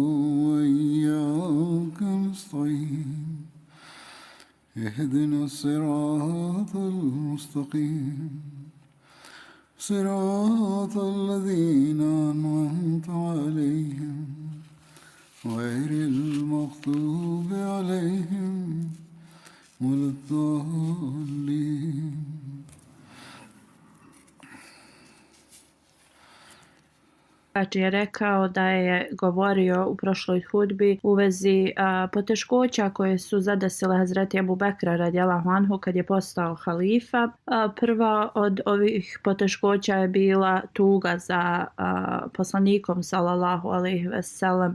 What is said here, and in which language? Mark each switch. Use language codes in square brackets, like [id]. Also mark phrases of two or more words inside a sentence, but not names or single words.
[ar] وإياك نستعين اهدنا الصراط المستقيم صراط الذين أنعمت عليهم غير المغضوب عليهم ولا الضالين. [bs] Je rekao da je govorio u prošloj hudbi u vezi poteškoća koje su zadesile Hazreti Ebu Bekra [ar] رضي الله عنه [bs] kad je postao halifa. Prva od ovih poteškoća je bila tuga za poslanikom [ar] صلى الله عليه وسلم.